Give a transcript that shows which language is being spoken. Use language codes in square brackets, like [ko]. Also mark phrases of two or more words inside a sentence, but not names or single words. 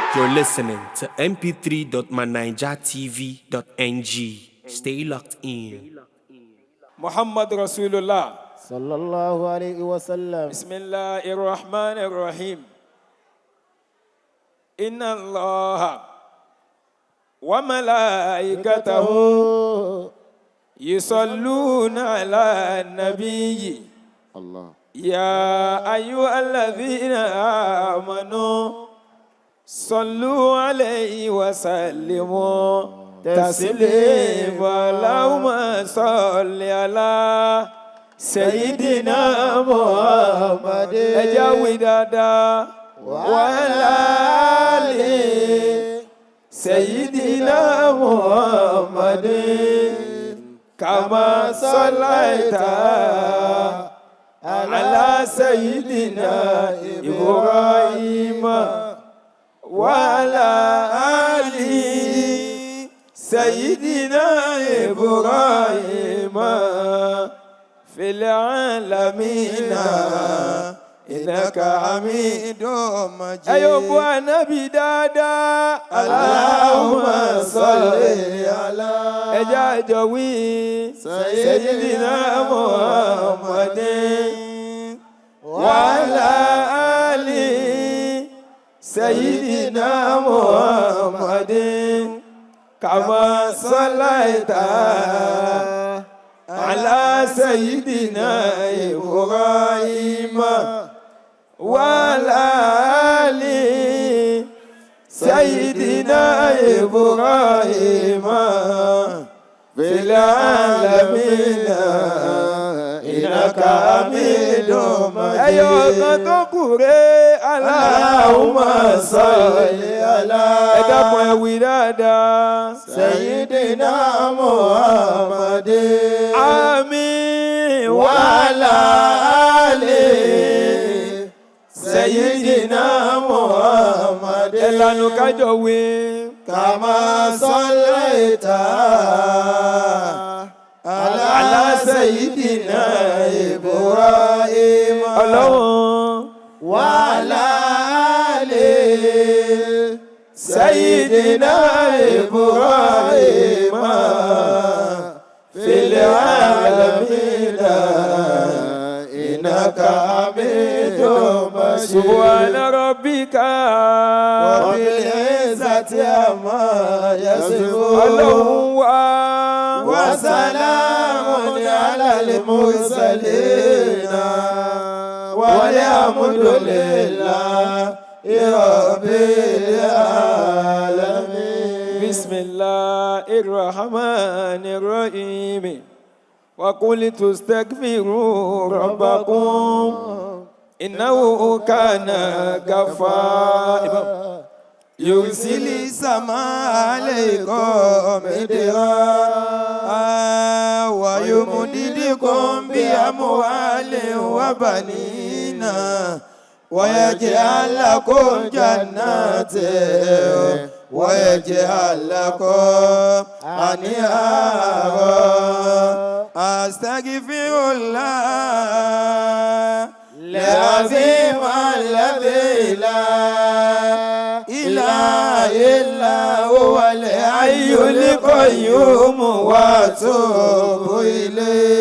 [en] You're listening to mp3.manijatv.ng. Stay locked in. [ar] محمد رسول الله. صلى الله عليه وسلم. بسم الله الرحمن الرحيم. إن الله وملائكته يصلون على النبي. Allah. يا أيها الذين آمنوا صلوا عليه وسلموا تسليما. اللهم صل على سيدنا محمد. [yo] Ẹ jẹ́ wí dáadáa. [ar] وعلى آل سيدنا محمد كما صليت على سيدنا إبراهيم وعلى آل سيدنا إبراهيم في العالمين إنك حميد مجيد. [yo] Ayo bu Ànábì dáadáa. [ar] اللهم صل على. [yo] Ẹ jẹ́ a jọ wí. [ar] سيدنا محمد وعلى آل سيدنا محمد كما صليت على سيدنا إبراهيم وعلى آل سيدنا إبراهيم في العالمين إنك حميد مجيد. [yo] Ẹyọ kan tó kù rè. [ar] اللهم صل على. [yo] Ẹ dákun ẹ wí dáadáa. [ar] سيدنا محمد. [yo] Àmín. [ar] وعلى آل سيدنا محمد. [yo] Ẹ lanu kájọ wí. [ar] كما صليت على سيدنا إبراهيم. [yo] Ọlọ́run. [ar] وعلى آل سيدنا إبراهيم في العالمين إنك حميد مجيد. سبحان ربك رب العزة عما يصفون. [yo] Ọlọ́run wá. [ar] وسلام على المرسلين والحمد لله رب العالمين. بسم الله الرحمن الرحيم. وقلت استغفروا ربكم إنه كان غفارا. يرسل السماء عليكم مدرارا ويمددكم بأموال وبنين ويجعل لكم جنات ويجعل لكم أنهارا. Astaghfirullah العظيم الذي لا إله إلا هو الحي القيوم وأتوب إليه.